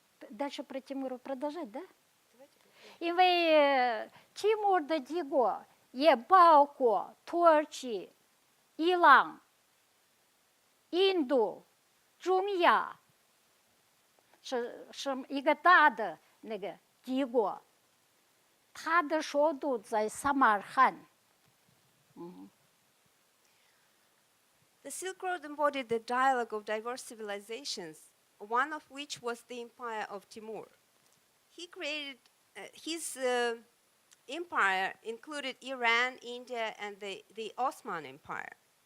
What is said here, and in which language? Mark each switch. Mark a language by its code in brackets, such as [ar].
[ru] Дальше про Тимура продолжать, да? [zh] 因为提木儿的帝国也包括土耳其、伊朗、印度、中亚，是一个大的那个帝国，它的首都在撒马尔罕。 [en] The Silk Road embodied the dialogue of diverse civilizations, one of which was the empire of Timur. He created his empire included Iran, India, and the Ottoman Empire.